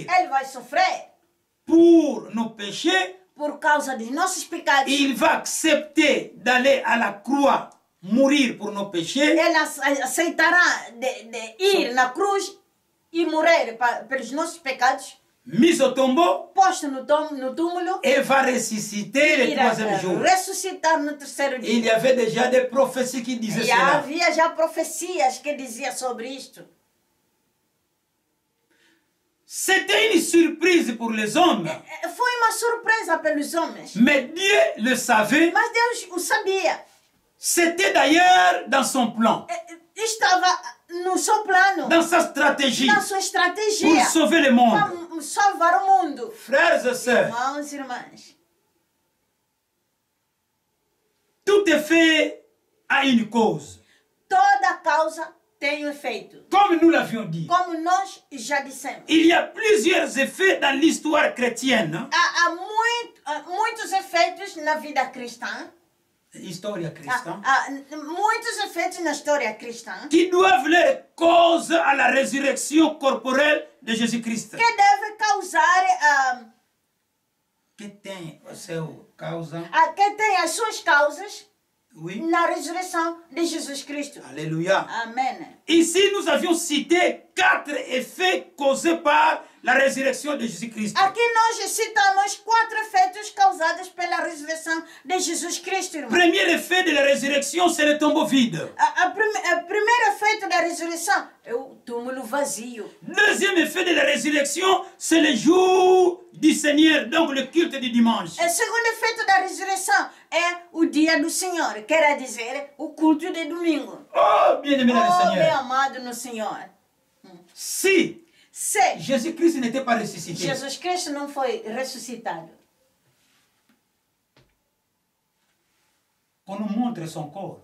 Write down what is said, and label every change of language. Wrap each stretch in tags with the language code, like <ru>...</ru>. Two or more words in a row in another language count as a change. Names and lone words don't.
<pt>ele vai sofrer</pt> <fr>pour nos péchés,</fr> <pt>por causa dos nossos pecados.</pt> <fr>il va accepter d'aller à la croix, mourir pour nos péchés,</fr> <pt>Ele aceitará de ir na cruz e morrer pelos nossos pecados,</pt> <fr>mis au tombeau,</fr> <pt>posto no túmulo,</pt> <fr>et va ressusciter le</fr> <pt>irá</pt> <fr>troisième jour.</fr> <pt>ressuscitar no terceiro dia.</pt> <fr>Il y avait déjà des prophéties qui disaient</fr> <pt>E</pt> <fr>cela.</fr> <pt>havia já profecias que diziam sobre isto.</pt> <fr>C'était une surprise pour les hommes.</fr> <pt>Foi uma surpresa pelos homens.</pt> <fr>Mais Dieu le savait.</fr> <pt>Mas Deus o sabia.</pt> <fr>C'était d'ailleurs dans son plan,</fr> <pt>Estava no seu plano,</pt> <fr>dans sa stratégie,</fr> <pt>na sua</pt> <fr>pour</fr> <pt>estratégia,</pt> <fr>sauver le monde.</fr> <pt>para salvar o mundo.</pt> <fr>Frères et sœurs,</fr> <pt>Irmãos e irmãs,</pt> <fr>tout est fait à une cause.</fr> <pt>toda causa tem um efeito.</pt> <fr>Comme nous l'avions dit,</fr> <pt>Como nós já dissemos.</pt> <fr>il y a plusieurs effets dans l'histoire chrétienne.</fr> <pt>Há muitos efeitos na vida cristã.</pt> <fr>Histoire chrétienne.</fr> <pt>Há muitos efeitos na história cristã</pt> <fr>Qui doivent leur cause à la résurrection corporelle de Jésus-Christ.</fr> <pt>que devem causar, Que tem o seu causa? que tem as suas causas</pt> <fr>Oui.</fr> <pt>na ressurreição de Jesus Cristo.</pt> <fr>Alléluia.</fr> <pt>Amém.</pt> <fr>Ici, nous avions cité 4 effets causés par la résurrection de Jésus-Christ.</fr> <pt>Aqui nós citamos 4 efeitos causados pela ressurreição de Jesus Cristo, irmão.</pt> <fr>Premier effet de la résurrection, c'est le tombeau vide.</fr> <pt>O primeiro efeito da ressurreição é o túmulo vazio.</pt> <fr>Deuxième effet de la résurrection, c'est le jour du Seigneur, donc le culte du dimanche.</fr> <pt>O segundo efeito da ressurreição é o dia do Senhor, quer dizer, o culto de domingo.</pt> <fr>Oh, bien-aimé dans le</fr> <pt>Oh, meu</pt> <fr>Seigneur.</fr> <pt>amado no Senhor.</pt> <fr>Si</fr> <pt>Se</pt> <fr>Jésus-Christ n'était pas ressuscité,</fr> <pt>Jesus Cristo não foi ressuscitado,</pt> <fr>qu'on nous montre son corps.</fr>